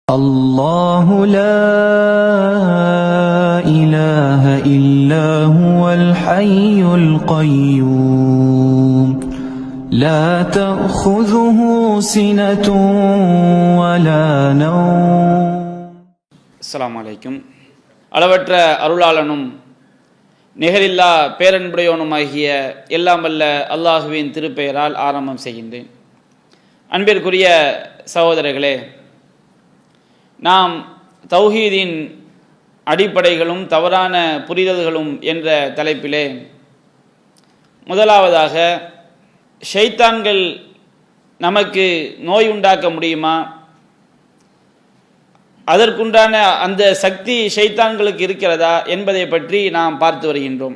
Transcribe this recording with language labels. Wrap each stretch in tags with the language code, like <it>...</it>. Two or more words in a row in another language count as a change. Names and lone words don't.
<ar>الله لا إله إلا هو الحي القيوم لا تأخذه سنة ولا نوم. السلام عليكم.</ar> <ta>அளவற்ற அருளாளனும் நிகரில்லா பேரன்புடையவனுமாகிய எல்லாம் வல்ல அல்லாஹுவின் திருப்பெயரால் ஆரம்பம் செய்கின்றேன். அன்பிற்குரிய சகோதரர்களே, நாம் தௌஹீதின் அடிப்படைகளும் தவறான புரிதல்களும் என்ற தலைப்பிலே முதலாவதாக ஷைத்தான்கள் நமக்கு நோய் உண்டாக்க முடியுமா, அதற்குண்டான அந்த சக்தி ஷைத்தான்களுக்கு இருக்கிறதா என்பதை பற்றி நாம் பார்த்து வருகின்றோம்.</ta>